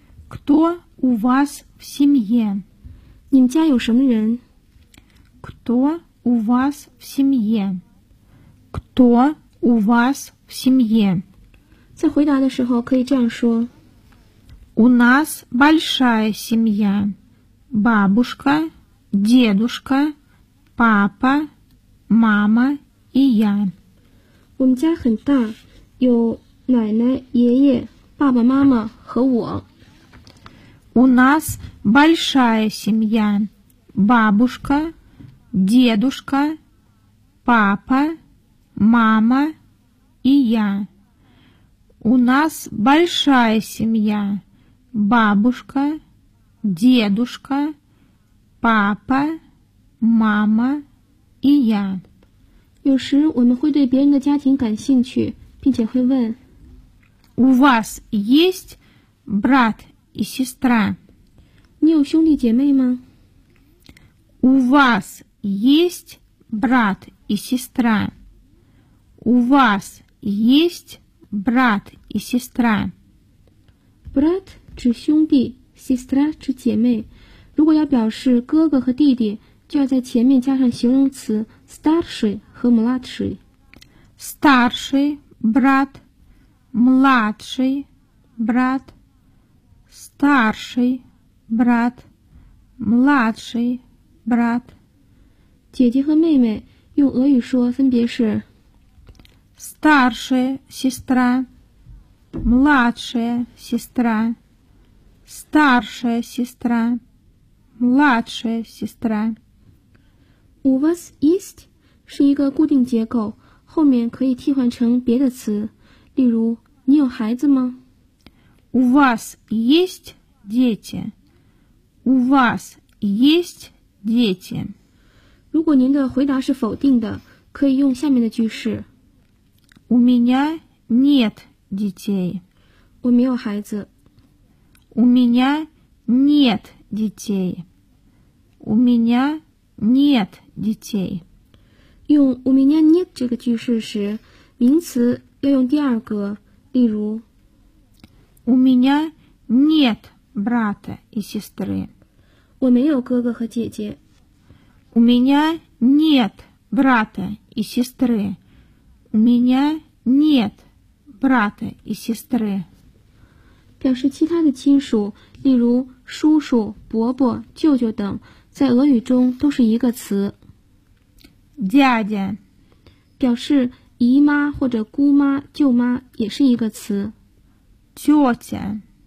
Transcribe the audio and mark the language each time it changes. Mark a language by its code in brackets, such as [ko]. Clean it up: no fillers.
[ru] Кто у вас в семье? [zh] 你们家有什么人? [ru] Кто у вас в семье? Кто у вас в семье? [zh] 在回答的时候可以这样说。 [ru] У нас большая семья. Бабушка, дедушка, папа, мама и я. [zh] 我们家很大，有奶奶、爷爷、爸爸妈妈和我。 [ru] У нас большая семья. Бабушка, дедушка, папа, мама и я. У нас большая семья. Бабушка, дедушка, папа, мама и я. [zh] 有时我们会对别人的家庭感兴趣，并且会问。 [ru] У вас есть брат и сестра? [zh] 你有兄弟姐妹吗? [ru] У вас есть брат и сестра? У вас есть брат и сестра? [zh] Брат指兄弟， сестра 指姐妹。如果要表示哥哥和弟弟，就要在前面加上形容词 старший 和 младший。 [ru] старший брат младший брат, старший брат, младший брат. [zh] 姐姐和妹妹用俄语说分别是 [ru] старшая сестра, младшая сестра, старшая сестра, младшая сестра. У вас есть [zh] 是一个固定结构，后面可以替换成别的词，例如你有孩子吗? [ru] У вас есть дети? У вас есть дети? [zh] 如果您的回答是否定的，可以用下面的句式。 [ru] У меня нет детей. [zh] 我没有孩子。 [ru] У меня нет детей. У меня нет детей. [zh] 用 [ru] у меня нет [zh] 这个句式时，名词要用第二个。例如 [ru] У меня нет брата и сестры. [zh] 我没有哥哥和姐姐。 [ru] У меня нет брата и сестры. У меня нет брата и сестры. [zh] 表示其他的亲属，例如叔叔、伯伯、舅舅等，在俄语中都是一个词。 [ru] Дядя. [zh] 表示姨妈或者姑妈、舅妈也是一个词。 [ru] тетя。